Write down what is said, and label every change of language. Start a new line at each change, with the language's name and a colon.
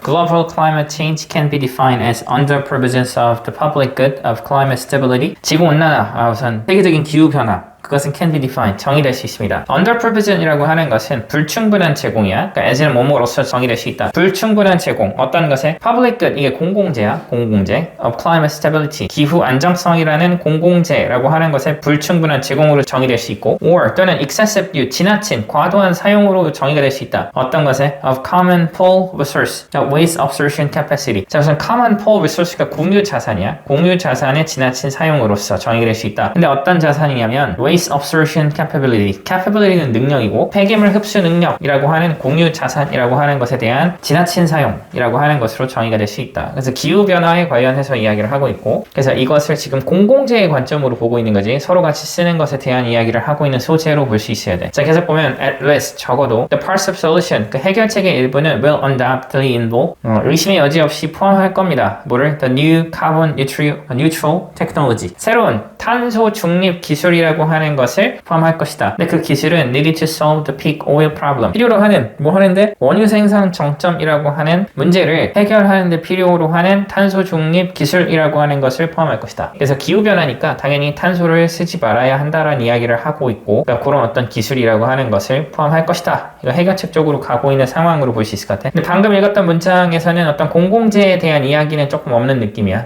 English: Global climate change can be defined as under provisions of the public good of climate stability.
Korean: 지구온난화, 우선 세계적인 기후변화. 그것은
English: can be defined,
Korean: 정의될 수 있습니다.
English: Under provision
Korean: 이라고 하는 것은 불충분한 제공이야. 그러니까 as는 뭐뭐로서 정의될 수 있다. 불충분한 제공, 어떤 것에?
English: Public good,
Korean: 이게 공공재야. 공공재.
English: Of climate stability,
Korean: 기후 안정성이라는 공공재라고 하는 것에 불충분한 제공으로 정의될 수 있고
English: or
Korean: 또는
English: excessive use,
Korean: 지나친, 과도한 사용으로 정의가 될 수 있다. 어떤 것에?
English: Of common pool resource, waste absorption capacity.
Korean: 자, 우선
English: common pool resource
Korean: 가 공유 자산이야. 공유 자산의 지나친 사용으로서 정의가 될 수 있다. 근데 어떤 자산이냐면
English: waste absorption capability
Korean: 는 능력이고 폐기물 흡수 능력이라고 하는 공유 자산이라고 하는 것에 대한 지나친 사용이라고 하는 것으로 정의가 될 수 있다. 그래서 기후변화에 관련해서 이야기를 하고 있고 그래서 이것을 지금 공공재의 관점으로 보고 있는 거지 서로 같이 쓰는 것에 대한 이야기를 하고 있는 소재로 볼 수 있어야 돼. 자, 계속 보면
English: at least
Korean: 적어도
English: the parts of solution
Korean: 그 해결책의 일부는
English: will undoubtedly involve
Korean: 의심의 여지 없이 포함할 겁니다. 뭐를?
English: The new carbon neutral technology
Korean: 새로운 탄소 중립 기술이라고 하는 것을 포함할 것이다. 근데 그 기술은
English: needed to solve the peak oil problem.
Korean: 필요로 하는 뭐 하는데 원유 생산 정점이라고 하는 문제를 해결하는데 필요로 하는 탄소 중립 기술이라고 하는 것을 포함할 것이다. 그래서 기후 변화니까 당연히 탄소를 쓰지 말아야 한다라는 이야기를 하고 있고 그러니까 그런 어떤 기술이라고 하는 것을 포함할 것이다. 이거 해결책 쪽으로 가고 있는 상황으로 볼 수 있을 것 같아. 근데 방금 읽었던 문장에서는 어떤 공공재에 대한 이야기는 조금 없는 느낌이야.